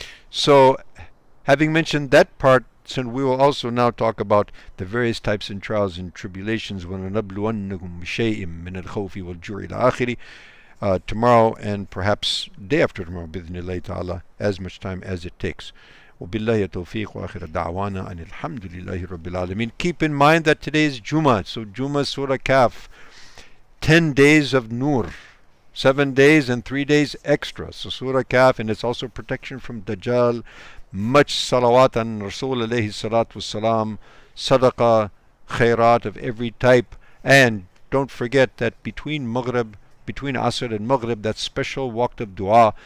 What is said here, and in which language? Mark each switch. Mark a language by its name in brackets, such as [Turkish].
[English] So, having mentioned that part, so we will also now talk about the various types of trials and tribulations. [Arabic] وَنَنَبْلُوَنَّكُمْ بِشَيْءٍ مِّنَ الْخَوْفِ وَالْجُوعِ إِلَى آخِرِ. [English] Tomorrow and perhaps day after tomorrow, [Arabic] بِإِذْنِ اللَّهِ [English] ta'ala, as much time as it takes. [Arabic] وبالله التوفيق وآخر دعوانا أن الحمد لله رب العالمين. [English] Keep in mind that today is Jummah, so Jummah Surah Kaf, 10 days of Nur, 7 days and 3 days extra. So Surah Kaf, and it's also protection from Dajjal, much salawat on Rasul alayhi salatu wassalam, sadaqah, khairat of every type, and don't forget that between Asr and Maghrib, that special waqt of dua.